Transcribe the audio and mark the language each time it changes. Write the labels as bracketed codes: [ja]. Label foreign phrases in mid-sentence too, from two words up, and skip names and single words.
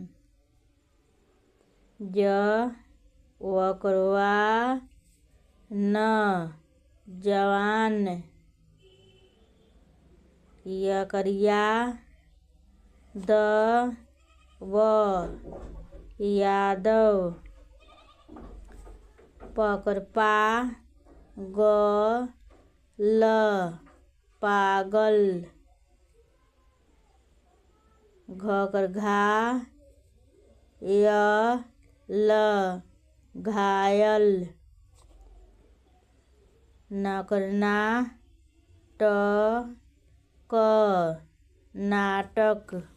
[bho] ज वकरवा न जवान। यकरिया द व यादव। पकरपा ग ल पागल। घकर घा य ल घायल। नकरना ट क नाटक।